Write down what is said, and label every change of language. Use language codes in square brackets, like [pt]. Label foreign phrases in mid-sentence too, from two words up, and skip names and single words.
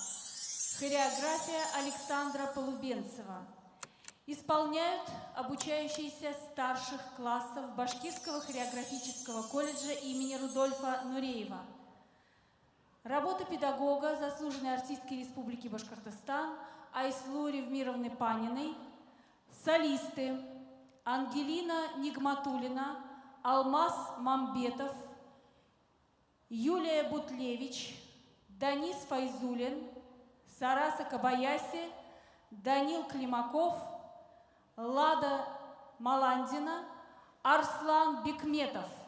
[ru] Хореография Александра Полубенцева. Исполняют обучающиеся старших классов Башкирского хореографического колледжа имени Рудольфа Нуреева. Работа педагога, заслуженной артистки Республики Башкортостан Айслу Ревмировны Паниной. Солисты Ангелина Нигматуллина, Алмаз Мамбетов, Юлия Бутлевич, Данис Файзулин, Сараса Кабаяси, Данил Климаков, Лада Маландина, Арслан Бекметов.